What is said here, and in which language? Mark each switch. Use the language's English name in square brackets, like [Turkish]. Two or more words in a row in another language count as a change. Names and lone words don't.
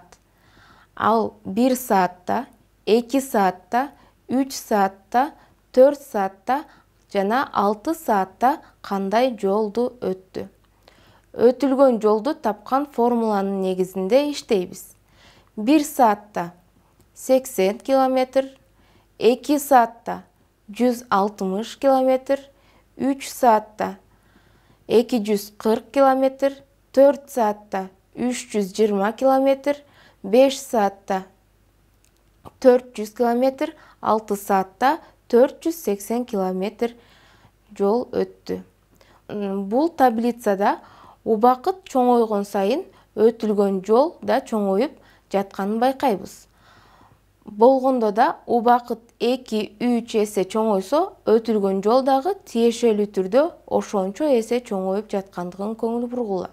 [Kyrgyz] Ал 1 саатта, 2 саатта, 3 саатта, 4 саатта жана 6 саатта кандай жолду өттү? Өтүлгөн жолду тапкан формуланын негизинде иштейбиз. 1 saatта 80 km, 2 saatта 160 km, 3 saatта 240 km, 4 saatта 320 km, 5 saatта 400 km, 6 saatта 480 km жол өттү. Бул таблицада убакыт чоңойгон сайын өтүлгөн жол да чоңоюп жатканын байкайбыз. Болгондо да убакыт 2-3 эсе чоңойсо, өтүлгөн жол дагы тиешелүү түрдө ошончо эсе чоңоюп жаткандыгын көңүл бургула.